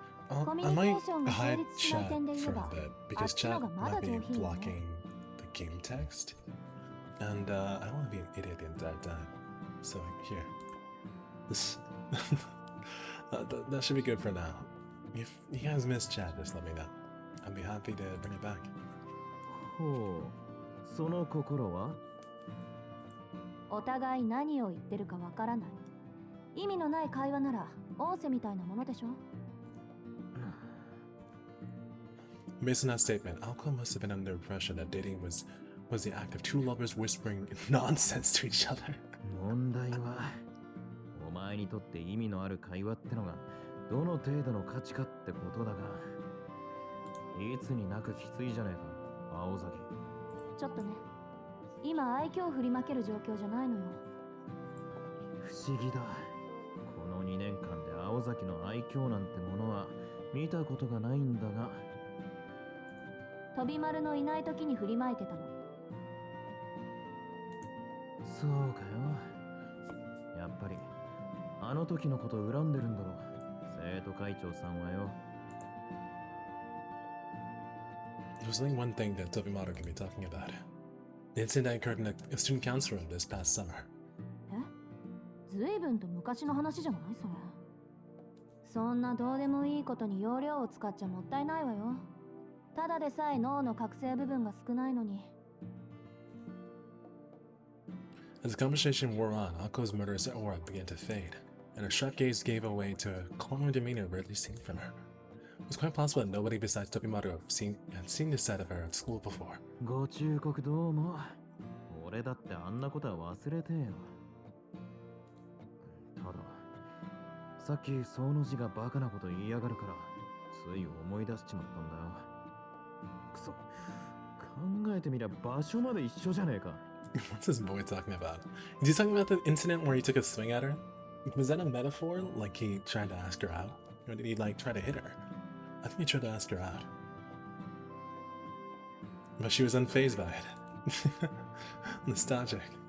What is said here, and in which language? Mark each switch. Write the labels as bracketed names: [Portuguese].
[English] I might hide chat for a bit because chat might be blocking the game text. And I don't want to be an idiot the entire time. So here. This that should be good for now. If you guys miss chat, just let me know. I'd be happy to bring it back. [Japanese] ほう、その心は？お互い何を言ってるかわからない。意味のない会話なら音声みたいなものでしょ。 [English] Based on that statement, Alco must have been under the impression that dating was the act of two lovers whispering nonsense to each other. [Japanese] 問題は、お前にとって意味のある会話ってのがどの程度の価値かってことだが、いつになくきついじゃねえか、青崎。ちょっとね、今愛嬌を振りまける状況じゃないのよ。不思議だ。この2年間で青崎の愛嬌なんてものは見たことがないんだが。飛び丸のいない時に振りまいてたの。そうかよ。やっぱりあの時のこと恨んでるんだろ。生徒会長さんはよ。 [English] There's only one thing that Tobimaru can be talking about. The incident that occurred in a student council room this past summer. [Japanese] え？ずいぶんと昔の話じゃないそれ。そんなどうでもいいことに容量を使っちゃもったいないわよ。ただでさえ脳の覚醒部分が少ないのに。 [English] As the conversation wore on, Ako's murderous aura began to fade, and her sharp gaze gave way to a calm demeanor rarely seen from her. It was quite possible that nobody besides Tobimaru had seen this side of her at school before. [Japanese] ご忠告どうも。俺だってあんなことは忘れてよ。ただ、さっきその字がバカなこと言いやがるから、つい思い出しちまったんだよ。くそ、考えてみりゃ場所まで一緒じゃねえか。 [English] What's this boy talking about? Is he talking about the incident where he took a swing at her? Was that a metaphor? Like he tried to ask her out? Or did he like try to hit her? I think he tried to ask her out. But she was unfazed by it. Nostalgic.